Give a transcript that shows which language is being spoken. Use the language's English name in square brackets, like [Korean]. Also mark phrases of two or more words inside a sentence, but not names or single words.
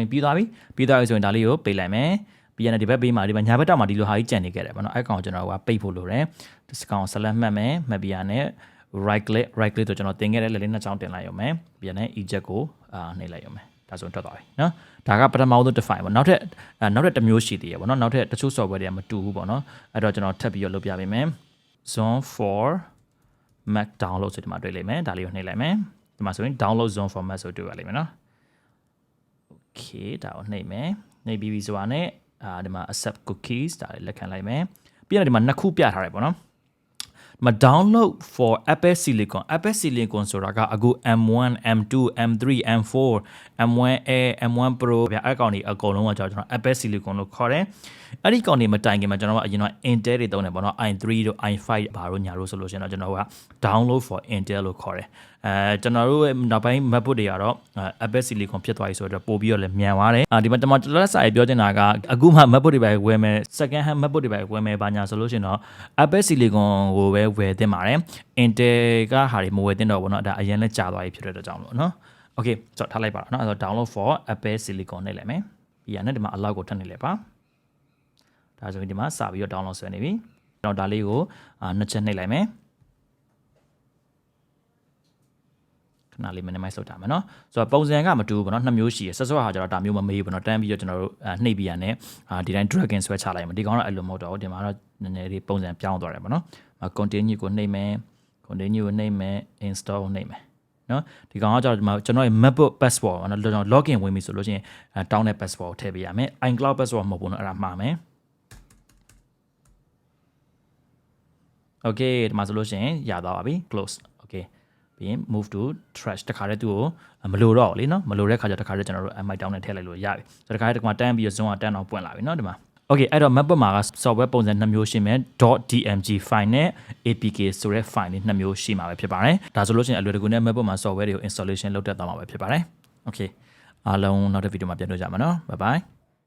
[Burmese] ရင်ပြီးသွားပြီဆိုရင်ဒါလေးကိုပိတ်လိုက်မယ်ပြီးရင်ဒီဘက်ဘေးမှာဒီမှာညာဘက်တောက်မှာဒီလိုဟာကြီးကြံနေခဲ့တယ်ပေါ့နော်အဲ့ကောင်ကျွန်တော်ကပိတ်ဖို့လိုတယ်ဒီစကောင် select မှတ်မယ်မှတ်ပြီးရနဲ့ [English] right click [Burmese] တော့ကျွန်တော်တင်ခဲ့တဲ့လက်လေးနှစ်ချောင်းတင်လိုက်ရုံပဲပြီးရင် eject ကိုနှိပ်လိုက်ရုံပဲဒါဆိုရင်ထွက်သွားပြီเนาะဒါကပထမဆုံးတစ် file ပေါ့နောက်ထပ်တစ်မျိုးရှိသေးရပေါ့နော်နောက်ထပ်တချို့ software တွေကမတူဘူးပေါ့နော်အဲ့တော့ကျွန်တော်ထပ်ပြီးတော့လုပ်ပြပေးမယ် [English] zone for mac download [Burmese] ဆိုဒီမှာတွေ့လိမ့်မယ်ဒါလေးကိုနှိပ်လိုက်မယ်ဒီမှာဆိုရင် [English] download zone for mac [Burmese] ဆိုတွေ့ရလိမ့်မယ်เนาะ okay ဒါကိုနှိပ်မယ်နှိပ်ပြီးဆိုတာနဲ့ဒီမှာ [English] accept cookies [Burmese] ဒါလေးလက်ခံလိုက်မယ်ပြီးရင်ဒီမှာနှစ်ခုပြထားတယ်ပေါ့နော်ဒီမှာ [English] download for Apple Silicon [Burmese] ဆိုတာကအခု M1 M2 M3 M4 M1A M1 Pro ဗျာအဲ့ကောင်တွေအ ကုန်လုံးကကျွန်တော် Apple Silicon လို့ခေါ်တယ်အဲ့ဒီကောင်တွေမတိုင်ခင်မှာကျွန်တော်ကအရင်က Intel တွေသုံးတယ်ပေါ့နော် i3 တို့ i5 ဘာလို့ညာလို့ဆိုလို့ရှိရင်တော့ကျွန်တော်က [English] download for Intel [Burmese] လို့ ခေါ်တယ်ကျွန်တော်တို့နောက်ပိုင်း MacBook တွေကတော့ Apple Silicon ဖြစ်သွားပြီဆိုတော့ပို့ပြီးတော့လည်းမြန်သွားတယ်ဒီမှာကျွန်တော်လက်စာရေးပြောချင်တာကအခုမှ MacBook တွေပဲဝယ်မယ် [English] second hand MacBook [Burmese] တွေပဲဝယ်မယ်ဘာညာဆိုလို့ရှိရင်တော့ Apple Silicon ကိုပဲဝယ်သင့်ပါတယ် Intel ကဟာတွေမဝယ်သင့်တော့ဘူးเนาะဒါအရင်လည်းကြာသွားပြီဖြစ်တဲ့အတွက်ကြောင့်လို့เนาะ Okay ဆိုတော့ထားလိုက်ပါတော့เนาะအဲ့တော့ [English] download for Apple Silicon [Burmese] နဲ့လိုက်မယ်ပြီးရနဲ့ဒီမှာ allow ကိုထပ်နေလိုက်ပါဒါဆိုရင်ဒီမှာစပြီးတော့ download ဆွဲနေပြီကျွန်တော်ဒါလေးကိုနှစ်ချက်နှိပ်လိုက်မယ် ခဏလေး minimize လုပ်ထားမယ်เนาะဆိုတော့ပုံစံကမတူဘူးပေါ့เนาะနှစ်မျိုးရှိရယ်ဆက်ဟာကျတော့ဒါမျိုးမမေးဘူးเนาะတန်းပြီးတော့ကျွန်တော်တို့နှိပ်ပြီးရနဲ့ဒီတိုင်း [English] drag and [Burmese] ဆွဲချလိုက်မယ်ဒီကောင်တော့အဲ့လိုမဟုတ်တော့ဘူးဒီမှာတော့နည်းနည်းလေးပုံစံပြောင်းသွားတယ်ပေါ့เนาะ continue ကိုနှိပ်မယ် continue ကိုနှိပ်မယ် install ကိုနှိပ်မယ်နော်ဒီကောင်ကကျွန်တော်ရဲ့ MacBook password ပေါ့နော်ကျွန်တော် login ဝင်ပြီဆိုလို့ရှိရင်တောင်းတဲ့ password ကိုထည့်ပေးရမယ် iCloud password မဟုတ်ဘူးနော်အဲ့ဒါမှားမယ် Okay ဒီမှာဆိုလို့ရှိရင်ရသွားပါပြီ [English] close okay [Burmese] ပြီးရင် [English] move to trash [Burmese] တခါတည်းသူ့ကိုမလိုတော့ဘူးလေနော်မလိုတဲ့ခါကျတခါတည်းကျွန်တော်တို့ mi down နဲ့ထည့်လိုက်လို့ရပြီဆိုတော့တခါတည်းဒီမှာတန်းပြီး zone ကတန်းအောင်ပွင့်လာပြီနော်ဒီမှာOkay အဲ့တော့ MacBook မှာက software ပုံစံ2မျိုးရှိမယ် .dmg file နဲ့ apk ဆိုတဲ့ file လေး2မျိုးရှိမှာပဲဖြစ်ပါတယ်ဒါဆိုလို့ရှိရင်အလွယ်တကူနဲ့ MacBook မှာ software တွေကို installation လုပ်တတ်သွားမှာပဲဖြစ်ပါတယ် Okay အားလုံးနောက်တဲ့ video မှာပြန်တွေ့ကြမှာနော် [English] bye bye